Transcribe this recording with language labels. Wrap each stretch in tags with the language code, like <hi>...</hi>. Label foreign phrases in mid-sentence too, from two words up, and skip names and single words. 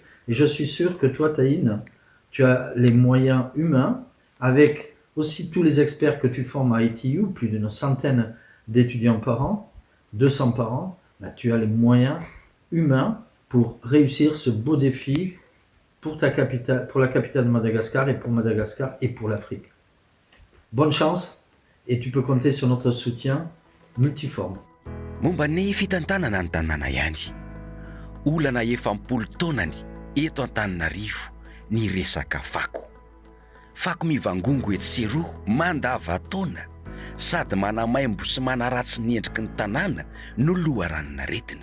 <fr>Et je suis sûr que toi, Taïne, tu as les moyens humains, avec aussi tous les experts que tu formes à ITU, plus d'une centaine d'étudiants par an, 200 par an, bah, tu as les moyens humains pour réussir ce beau défi pour ta capitale, pour la capitale de Madagascar et pour l'Afrique. Bonne chance et tu peux compter sur notre soutien multiforme.</fr> <mg>momba ny fitantanana ny tanàna ihany. Olana 70 taonany eto Antananarivo ny resaka fako. Fako mivangongo etseroa mandava-taona sady manamaimbo sy manaratsy ny endriky ny tanàna no loharanona retina.</mg>